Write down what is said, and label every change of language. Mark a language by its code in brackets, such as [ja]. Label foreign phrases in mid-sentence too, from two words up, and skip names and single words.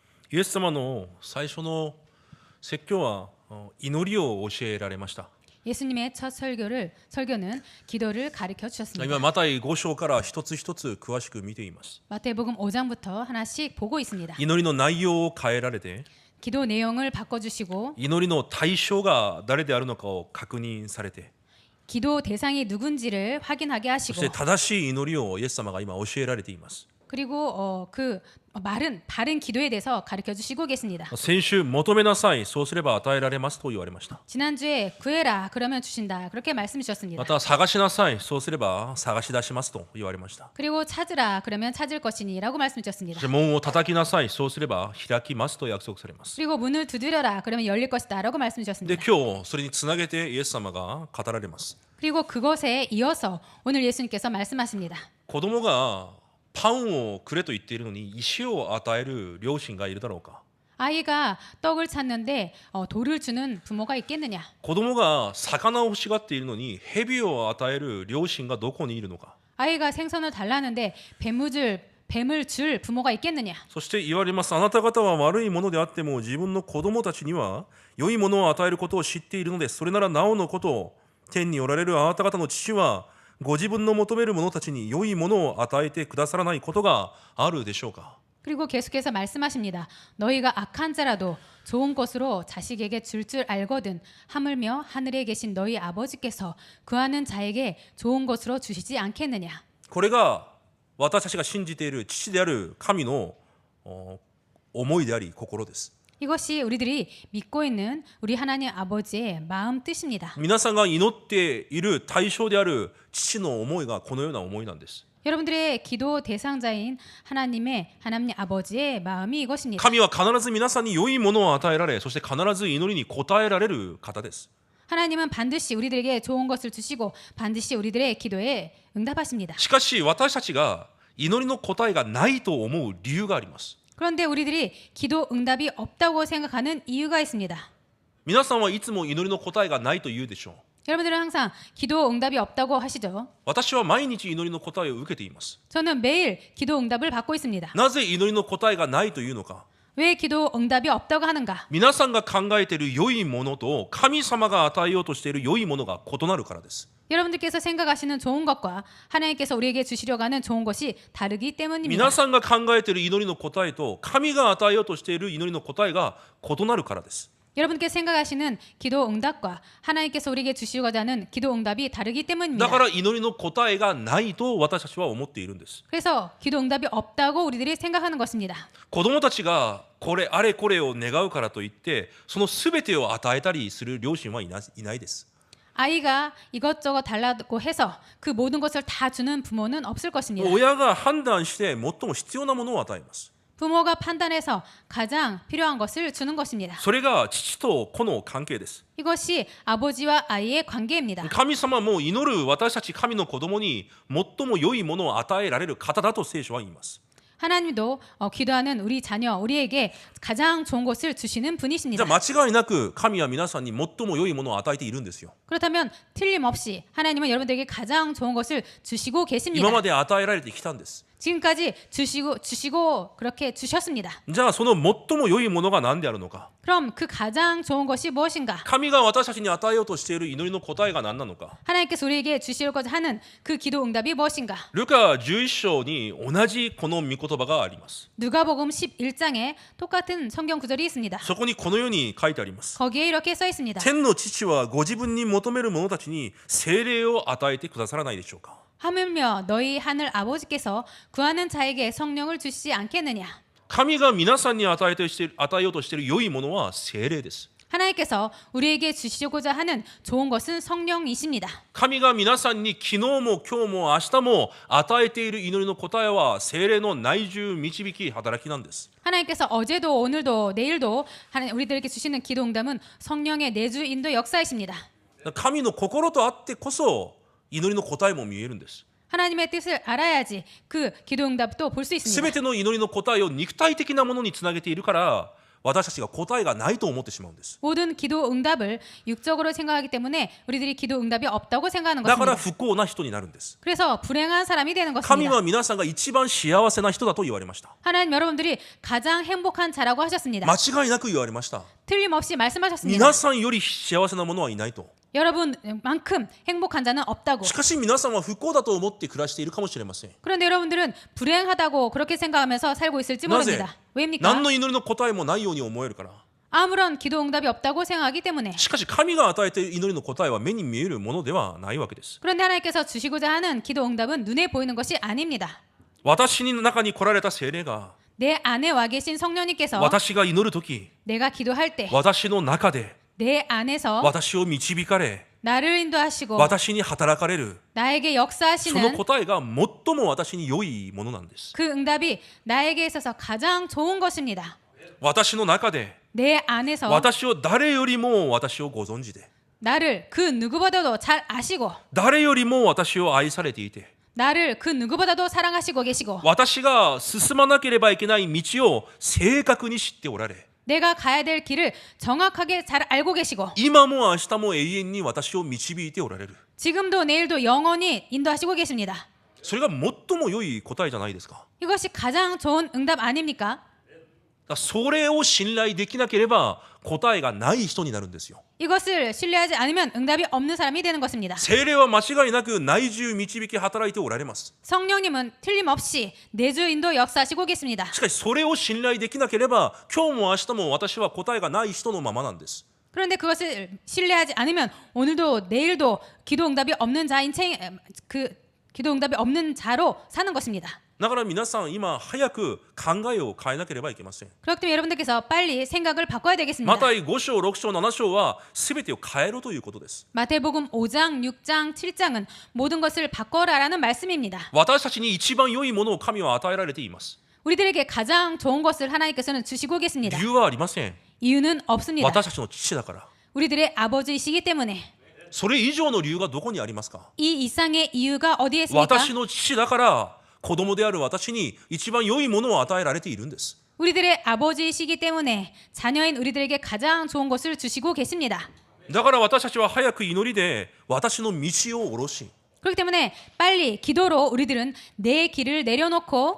[ja] イエス様の最初の説教は祈りを教えられました。 [ko] 예수님의 첫 설교는 기도를 가르쳐 [ja] 今 [ko] 주셨습니다. [ja] マタイ5章から一つ一つ詳しく見ています。 [ko] 마태복음 5장부터 하나씩 보고 있습니다. [ja] 祈りの内容を変えられて、 [ko] 기도 내용을 바꿔주시고 [ja] 祈りの対象が誰であるのかを確認されて、 [ko] 기도 대상이 누군지를 확인하게 [ja] そ [ko] 하시고 [ja] して正しい祈りをイエス様が今教えられています。 [ko] 그리고 그 바른 기도에 대해서 가르쳐 주시고 계십니다. [ja] 先週求めなさい、そうすれば与えられますと言われました。 [ko] 지난주에 구해라 그러면 주신다 그렇게 말씀 주셨습니다. [ja] また探しなさい、そうすれば探し出しますと言われました。 [ko] 그리고 찾으라 그러면 찾을 것이니라고 말씀 [ja] そ [ko] 주셨습니다. [ja] して門を叩きなさい、そうすれば開きますと約束されます。 [ko] 그리고 문을 두드려라 그러면 열릴 것이다라고 말씀 [ja] で [ko] 주셨습니다. [ja] 今日それにつなげてイエス様が語られます。 [ko] 그리고 그것에 이어서 오늘 예수님께서 말씀하십니다. [ja] 子供がパンをくれと言っているのに石を与える両親がいるだろうか。 [ko] 아이가 떡을 찾는데 돌을 주는 부모가 있겠느냐? [ja] 子供が魚を欲しがっているのに蛇を与える両親がどこにいるのか。 [ko] 아이가 생선을 달라는데 뱀을 줄 부모가 있겠느냐? [ja] そして言われます。あなた方は悪いものであっても自分の子供たちには良いものを与えることを知っているのです。それならなおのことを天におられるあなた方の父はご自分の求める者たちに良いものを与えてくださらないことがあるでしょうか。 [ko] 그리고 계속해서 말씀하십니다. 너희가 악한 자라도 좋은 것으로 자식에게 줄 알거든 하물며 하늘에 계신 너희 아버지께서 구하는 자에게 좋은 것으로 주시지 않겠느냐. [ja] これが私たちが信じている父である神の思いであり心です。 [ko] 이것이 우리들이 믿고 있는 우리 하나님 아버지의 마음 뜻입니다. [ja] 皆さんが祈っている対象である父の思いがこのような思いなんです。 [ko] 여러분들의 기도 대상자인 하나님 아버지의 마음이 이것입니다. [ja] 神は必ず皆さんに良いものを与えられ、そして必ず祈りに応えられる方です。 [ko] 하나님은 반드시 우리들에게 좋은 것을 주시고 반드시 우리들의 기도에 응답하십니다. [ja] しかし私たちが祈りの答えがないと思う理由があります。 [ko] 그런데 우리들이 기도 응답이 없다고 생각하는 이유가 있습니다. [ja] 皆さんはいつも祈りの答えがないと言うでしょう。 [ko] 여러분들은 항상 기도 응답이 없다고 하시죠. [ja] 私は毎日祈りの答えを受けています。 [ko] 저는 매일 기도 응답을 받고 있습니다. [ja] なぜ祈りの答えがないというのか。 [ko] 왜 기도 응답이 없다고 하는가? [ja] 皆さんが考えている良いものと神様が与えようとしている良いものが異なるからです。 [ko] 여러분들께서 생각하시는 좋은 것과 하나님께서 우리에게 주시려고 하는 좋은 것이 다르기 때문입니다. [ja] 皆さんが考えている祈りの答えと神が与えようとしている祈りの答えが異なるからです。 [ko] 여러분께서 생각하시는 기도 응답과 하나님께서 우리에게 주시고자 하는 기도 응답이 다르기 [ja] だ [ko] 때문입니다. [ja] から祈りの答えがないと私たちは思っているんです。 [ko] 그래서 기도 응답이 없다고 우리들이 생각하는 것입니다. [ja] 子供たちがこれあれこれを願うからといってその全てを与えたりする両親はいないです。 [ko] 아이가 이것저것 달라고 해서 그 모든 것을 다 주는 부모는 없을 것입니다. [ja] 親が判断して最も必要なものを与えます。 [ko] 부모가 판단해서 가장 필요한 것을 주는 것입니다. [ja] それが父と子の関係です。 [ko] 이것이 아버지와 아이의 관계입니다. [ja] 神様も祈る私たち神の子供に最も良いものを与えられる方だと聖書は言います。 [ko] 하나님도 기도하는 우리 자녀, 우리에게 가장 좋은 것을 주시는 [ja] じゃ [ko] 분이십니다. [ja] あ間違いなく神は皆さんに最も良いものを与えているんですよ。 [ko] 그렇다면 틀림없이 하나님은 여러분들에게 가장 좋은 것을 주시고 계십니다. [ja] 今まで与えられてきたんです。 [ko] 지금까지 주시고 그렇게 주셨습니다. [ja] じゃあその最も良いものが何であるのか。 [ko] 그럼 그 가장 좋은 것이 무엇인가? [ja] 神が私たちに与えようとしている祈りの答えが何なのか。 [ko] 하나님께서 우리에게 주시려고 하는 그 기도 응답이 무엇인가? [ja] ルカ11章に同じこの御言葉があります。 [ko] 누가복음 11장에 똑같은 성경 구절이 있습니다. [ja] そこにこのように書いてあります。 [ko] 거기에 이렇게 써 있습니다. [ja] 天の父はご自分に求める者たちに聖霊を与えてくださらないでしょうか。 [ko] 하물며 너희 하늘 아버지께서 구하는 자에게 성령을 주시지 않겠느냐? [ja] 神が皆さんに与えようとしている良いものは聖霊です。 [ko] 하나님께서 우리에게 주시고자 하는 좋은 것은 성령이십니다. [ja] 神が皆さんに昨日も今日も明日も与えている祈りの答えは聖霊の内住導き働きなんです。 [ko] 하나님께서 어제도 오늘도 내일도 우리들에게 주시는 기도 응답은 성령의 내주 인도 역사이십니다. [ja] 神の心とあってこそ祈りの答えも見えるんです。 [ko] 하나님의 뜻을 알아야지 그 기도 응답도 볼 수 있습니다. [ja] すべての祈りの答えを肉体的なものにつなげているから私たちが答えがないと思ってしまうんです。 [ko] 모든 기도 응답을 육적으로 생각하기 때문에 우리들이 기도 응답이 없다고 생각하는 [ja] だから [ko] 것입니다. [ja] 不幸な人になるんです。 [ko] 그래서 불행한 사람이 되는 [ja] 神 [ko] 것입니다. [ja] は皆さんが一番幸せな人だと言われました。 [ko] 하나님 여러분들이 가장 행복한 자라고 하셨습니다. [ja] 間違いなく言われました。 [ko] 틀림없이 말씀하셨습니다. [ja] 皆さんより幸せな者はいないと。 [ko] 여러분만큼 행복한 자는 없다고. [ja] しかし皆さんは不幸だと思って暮らしているかもしれません。 [ko] 그런데 여러분들은 불행하다고 그렇게 생각하면서 살고 있을지 [ja] なぜ [ko] 모릅니다. 왜입니까? [ja] 何の祈りの答えもないように思えるから。 [ko] 아무런 기도 응답이 없다고 생각하기 때문에. [ja] しかし神が与えている祈りの答えは目に見えるものではないわけです。 [ko] 그런데 하나님께서 주시고자 하는 기도 응답은 눈에 보이는 것이 아닙니다. [ja] 私の中に来られた聖霊が [ko] 내 안에 와 계신 성령님께서 [ja] 私が祈るとき、 [ko] 내가 기도할 때 [ja] 私の中で [ko] 내 안에서 [ja] 私を導かれ、 [ko] 나를 인도하시고 [ja] 私に働かれる。 [ko] 나에게 [ja] その [ko] 역사하시는 [ja] 答えが最も私に良いものなんです。 [ko] 그 응답이 나에게 있어서 가장 좋은 것입니다. [ja] 私の中で [ko] 내 안에서 [ja] 私を誰よりも私をご存知で、 [ko] 나를 그 누구보다도 잘 아시고 [ja] 誰よりも私を愛されていて、 [ko] 나를 그 누구보다도 사랑하시고 계시고 [ja] 私が進まなければいけない道を正確に知っておられ、 [ko] 내가 가야 될 길을 정확하게 잘 알고 계시고 [ja] 今も明日も永遠に私を導いておられる。 [ko] 지금도 내일도 영원히 인도하시고 계십니다. [ja] それが最も良い答えじゃないですか。 [ko] 이것이 가장 좋은 응답 아닙니까? [ja] だからそれを信頼できなければ答えがない人になるんですよ。 [ko] 이것을 신뢰하지 않으면 응답이 없는 사람이 되는 것입니다. [ja] 聖霊は間違いなく内住導き働いておられます。 [ko] 성령님은 틀림없이 내주 인도 역사하시고 계십니다. [ja] しかしそれを信頼できなければ今日も明日も私は答えがない人のままなんです。 [ko] 그런데 그것을 신뢰하지 않으면 오늘도 내일도 기도 응답이 없는 자인 그 기도 응답이 없는 자로 사는 것입니다. [ja] だから皆さん今早く考えを変えなければいけません。 [ko] 그렇기 때문에 여러분들께서 빨리 생각을 바꿔야 되겠습니다. [ja] マタイ5章、6章、7章は全てを変えろということです。 [ko] 마태복음 5장, 6장, 7장은 모든 것을 바꿔라라는 말씀입니다. [ja] 私たちに一番良いものを神は与えられています。 [ko] 우리들에게 가장 좋은 것을 하나님께서는 주시고 계십니다. [ja] 理由はありません。 [ko] 이유는 없습니다. [ja] 私たちの父だから。 [ko] 우리들의 아버지이시기 때문에. [ja] それ以上の理由がどこにありますか？ [ko] 이 이상의 이유가 어디에 있습니까? [ja] 私の父だから子供である私に一番良いものを与えられているんです。 [ko] 우리들의 아버지이시기 때문에 자녀인 우리들에게 가장 좋은 것을 주시고 계십니다. [ja] だから私たちは早く祈りで私の道を下ろし、 [ko] 그렇기 때문에 빨리 기도로 우리들은 내 길을 내려놓고